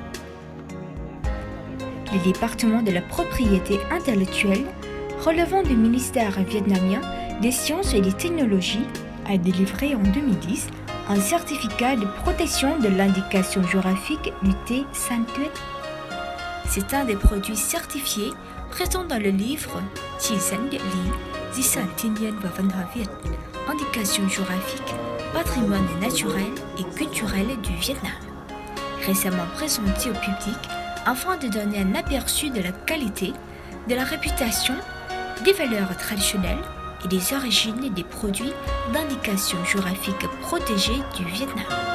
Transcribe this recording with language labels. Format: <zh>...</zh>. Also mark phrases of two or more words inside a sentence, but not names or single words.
<fr>Le département de la propriété intellectuelle relevant du ministère vietnamien des sciences et des technologies a délivré en 2010 un certificat de protection de l'indication géographique du thé Sainte. C'est un des produits certifiés présents dans le livre Chỉ dẫn địa lý, di sản thiên nhiên và văn hóa Việt, indication géographique, patrimoine naturel et culturel du Vietnam, récemment présenté au public afin de donner un aperçu de la qualité, de la réputation, des valeurs traditionnelles et des origines des produits d'indication géographique protégés du Vietnam.</fr>